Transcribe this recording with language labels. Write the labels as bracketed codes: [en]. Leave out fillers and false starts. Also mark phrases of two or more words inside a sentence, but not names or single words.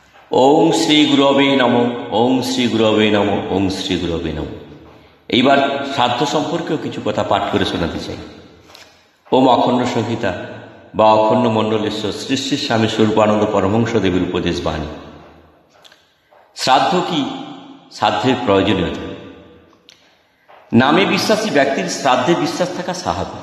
[sa] ওং শ্রী গুরবে নমঃ, ওং শ্রী গুরবে নমঃ, ওং শ্রী গুরবে নমঃ। [bn] এইবার শ্রাদ্ধ সম্পর্কেও কিছু কথা পাঠ করে শোনাতে চাই। ওম অখণ্ড সংহিতা বা অখণ্ড মণ্ডলেশ্বর শ্রী শ্রী স্বামী স্বরূপানন্দ পরমহংসদেবের উপদেশ বাণী। শ্রাদ্ধ কি? শ্রাদ্ধের প্রয়োজনীয়তা। নামে বিশ্বাসী ব্যক্তির শ্রাদ্ধে বিশ্বাস থাকা স্বাভাবিক।